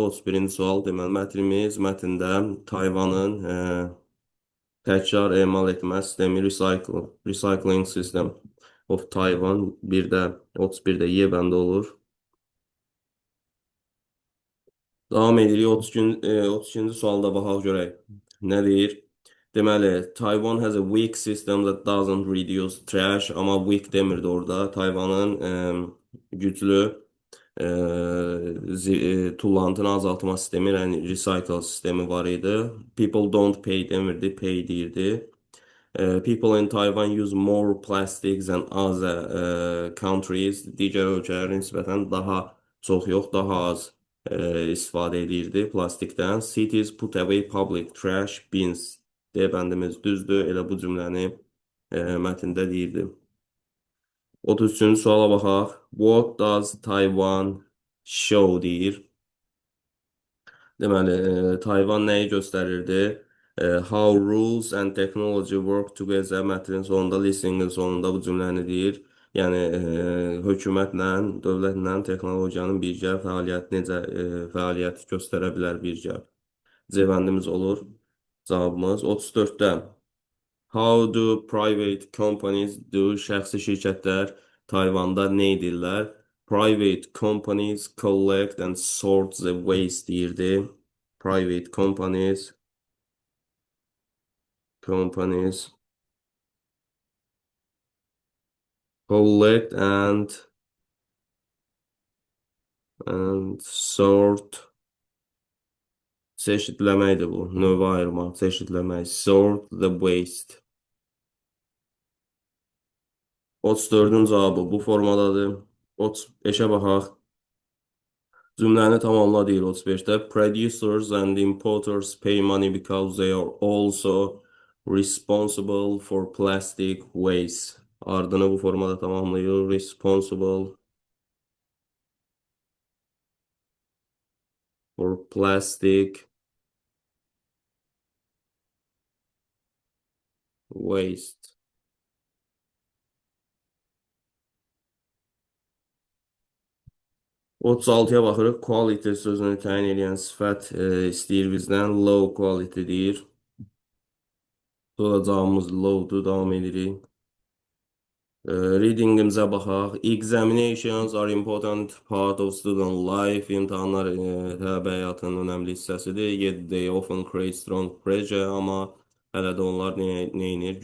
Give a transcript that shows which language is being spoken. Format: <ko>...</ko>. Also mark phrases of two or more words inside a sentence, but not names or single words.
<az>31-ci sual. Deməli, mətndə Tayvanın təkrar emal etmə sistemi</az> <en>Recycling System of Taiwan</en> <az>bir də 31-də Y bəndə olur. Davam edirik 32-ci sualda baxaq görək. Nə deyir? Deməli,</az> <en>Taiwan has a weak system that doesn't reduce trash,</en> <az>amma weak demirdi orada. Tayvanın güclü tullantını azaltma sistemi, yəni recycle sistemi var idi.</az> <en>People don't pay</en> <az>demirdi, pay deyirdi.</az> <en>People in Taiwan use more plastics than other countries.</en> <az>Digər ölkələrə nisbətən daha çox yox, daha az istifadə edirdi plastikdən.</az> <en>Cities put away public trash bins.</en> <az>D bəndimiz düzdür. Elə bu cümləni mətndə deyirdi. 33-cü suala baxaq.</az> <en>What does Taiwan show deyir.</en> <az>Deməli, Tayvan nəyi göstərirdi?</az> <en>How rules and technology work together</en> <az>mətnin sonunda, listeningin sonunda bu cümləni deyir. Yəni, hökumətlə, dövlətlə texnologiyanın birgə fəaliyyət necə fəaliyyət göstərə bilər birgə. C bəndimiz olur. Cavabımız 34-də.</az> <en>How do private companies do?</en> <az>Şəxsi şirkətlər Tayvanda nə edirlər?</az> <en>Private companies collect and sort the waste deyirdi. Private companies collect and sort,</en> <az>çeşidləməkdir bu. Növə ayırmaq, çeşidləmək.</az> <en>Sort the waste.</en> <az>34-ün cavabı bu formadadır. 35-ə baxaq. Cümləni tamamla deyir 35-də.</az> <en>Producers and importers pay money because they are also responsible for plastic waste.</en> <az>Ardını bu formada tamamlayır.</az> <en>Responsible for plastic waste.</en> <az>O 36-ya baxırıq. Quality sözünü təyin edən sifət istəyir bizdən.</az> <en>Low quality</en> <az>deyir. Sonra cavabımız low'dur. Davam edirik. Readingimizə baxaq.</az> <en>Examinations are important part of student life.</en> <az>İmtahanlar tələbə həyatının önəmli hissəsidir.</az> <en>Yet they often create strong pressure,</en> <az>amma hələ də onlar neyinir?</az>